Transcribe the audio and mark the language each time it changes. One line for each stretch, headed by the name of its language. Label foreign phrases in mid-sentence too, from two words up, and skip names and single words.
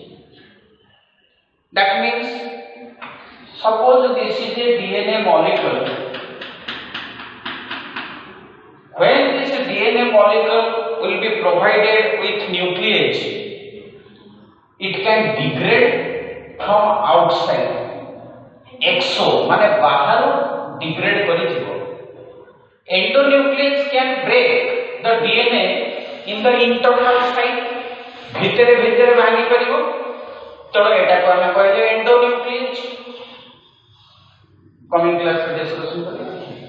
English: That means, suppose this is a DNA molecule. When this DNA molecule will be provided with nuclease, it can degrade from outside.
Odia: Exo ମାନେ ବାହାର degrade କରି ଯିବ.
English: Endonuclease can break the DNA in the internal site.
Odia: ଭିତରେ ଭିତରେ ଭାଙ୍ଗି ପାରିବ. ତ ଏଟା କୁ ଆମେ କହିଲେ endonuclease.
English: Coming class discussion करिए.